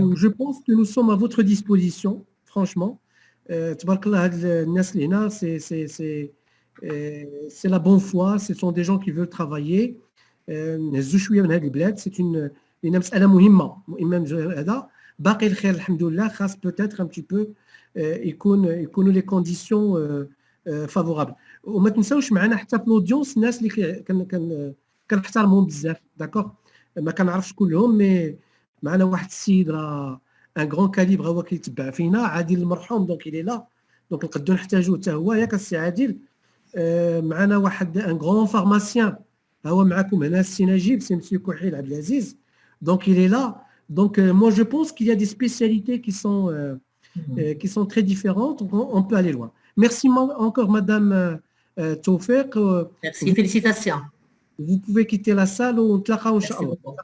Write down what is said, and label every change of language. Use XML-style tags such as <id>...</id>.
<fr>Où je pense que nous sommes à votre disposition, franchement. Tabarakallah, c'est la bonne foi, ce sont des gens qui veulent travailler. C'est une</fr> <ar>مسألة مهمة هذا باقي الخير الحمد لله خاص</ar> <fr>peut-être un petit peu</fr> <ar>يكونوا</ar> <fr>les conditions favorables.</fr> <ar>وما تنساوش معنا حتى في الاودينس الناس اللي كنحترمهم بزاف داكوغ ما كنعرفش كلهم مي معنا واحد السيد راه ان غران كاليبر هو كيتبع فينا عادل المرحوم دونك</ar> <fr>il est là</fr> <ar>دونك نقدروا نحتاجوه حتى هو ياك السي عادل. معنا واحد ان غران فارماسيان هو معكم هنا السي نجيب سي مسيو كحيل عبد العزيز</ar> <fr>donc il est là. Donc moi je pense qu'il y a des spécialités qui sont très différentes, on peut aller loin. Merci encore Madame Tawfiq. Merci, félicitations. Vous pouvez quitter la salle ou</fr> <ar>نتلاقاو إن شاء الله.</ar>